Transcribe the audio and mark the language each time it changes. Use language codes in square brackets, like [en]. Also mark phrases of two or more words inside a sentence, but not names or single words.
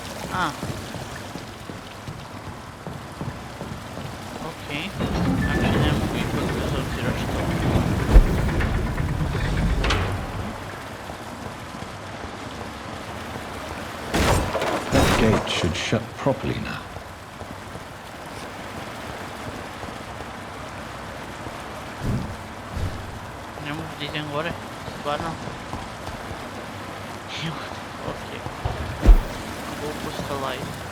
[sr] A. Okej. Znači ne mogu ipak bez obzira što. [en] That gate should shut properly now. [sr] Ne mogu da idem gore, stvarno. Okej. Glupost alive.